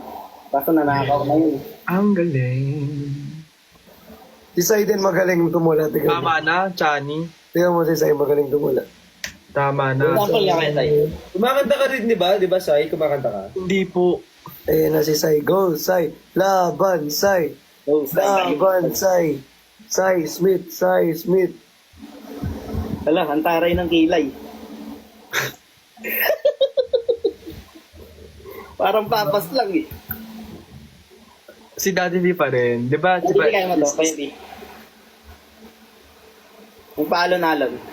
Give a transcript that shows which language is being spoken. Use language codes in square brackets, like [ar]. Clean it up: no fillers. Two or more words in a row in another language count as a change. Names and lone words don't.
[tl] Kaso nanakaw na yun. Ang galing. Si Sai din magaling tumula. Tingnan mo. Tama na, Chani. Tingnan mo si Sai magaling tumula. Tama na. Example nga kayo tayo. Kumakanta ka rin, di ba? Di ba, Sai? Kumakanta ka? Hindi po. Ayan na si Sai. Go, Sai. Laban, Sai. Oh, say, Laban, Sai. Sai Smith, Sai Smith. Wala, ang taray ng kilay. Parang papas lang eh. Si Daddy V pa rin. Di ba? Hindi kaya mo to, kaya di. Yung paalon-alon.